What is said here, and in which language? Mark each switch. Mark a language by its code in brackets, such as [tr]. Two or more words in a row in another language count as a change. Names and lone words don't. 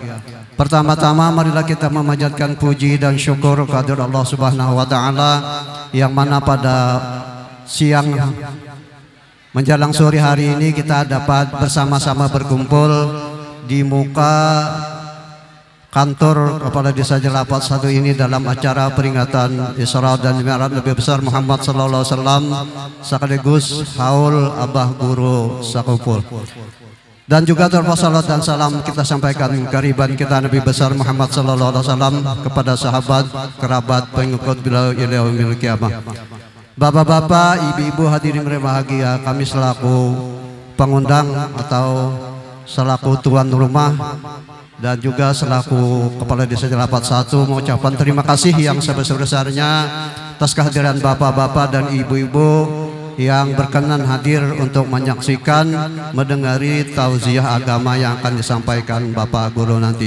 [id] Pertama-tama marilah kita memanjatkan puji dan syukur kehadirat Allah [ar] Subhanahu wa taala [id] yang mana pada siang menjelang sore hari ini kita dapat bersama-sama berkumpul di muka kantor Kepala Desa Jelapat 1 ini dalam acara peringatan Isra dan Mi'raj Nabi besar Muhammad [ar] sallallahu alaihi wasallam [id] sekaligus haul Abah Guru sakumpul. Dan juga salat dan salam kita sampaikan kariban kita Nabi besar Muhammad [ar] sallallahu alaihi wasallam [id] kepada sahabat, kerabat, pengikut beliau [ar] ila yaumil qiyamah. [id] Bapak-bapak, ibu-ibu hadirin berbahagia, kami selaku pengundang atau selaku tuan rumah dan juga selaku Kepala Desa Jelapat 1 mengucapkan terima kasih yang sebesar-besarnya atas kehadiran bapak-bapak dan ibu-ibu yang berkenan hadir untuk menyaksikan, mendengari tauziah agama yang akan disampaikan Bapak Guru nanti.